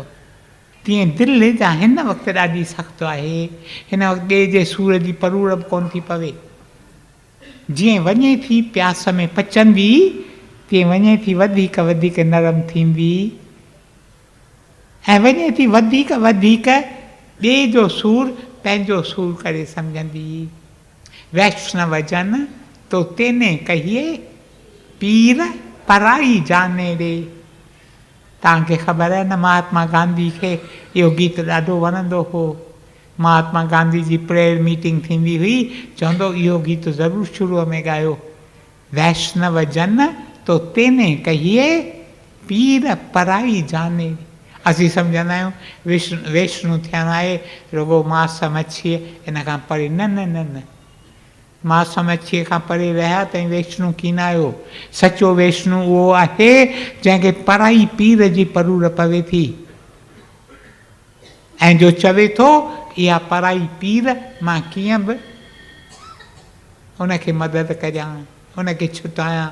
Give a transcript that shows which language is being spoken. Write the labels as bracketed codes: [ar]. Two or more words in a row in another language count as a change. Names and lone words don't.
[sd] तीअं दिलि जा हिन वक़्तु ॾाढी सख़्तु आहे, हिन वक़्तु ॿिए जे सूर जी परूर बि कोन थी पवे। जीअं वञे थी प्यास में पचंदी तीअं वञे थी वधीक वधीक नरम थींदी ऐं वञे थी वधीक वधीक ॿिए जो सूर पंहिंजो सूर करे सम्झंदी। [gu] વૈષ્ણવ જન તો તેને કહીએ પીર પરાઈ જાણે ડે। [sd] तव्हांखे ख़बर आहे न महात्मा गांधी खे इहो गीत ॾाढो वणंदो हो। महात्मा गांधी जी [en] prayer meeting [sd] थींदी हुई, चवंदो इहो गीत ज़रूरु शुरूअ में ॻायो, [gu] વૈષ્ણવ જન તો તેને કહીએ પીર પરાઈ જાણે। [sd] असीं सम्झंदा आहियूं वैष्णु थियणु आहे रुॻो मांस मच्छीअ इन खां परे। न न न न, मांस मच्छीअ खां परे रहिया त वैष्णु कीन आहियो। सचो वैष्णु उहो आहे जंहिंखे पराई पीर जी परूर पवे थी ऐं जो चवे थो इहा पराई पीर मां कीअं बि उनखे मदद करियां, उनखे छुटायां।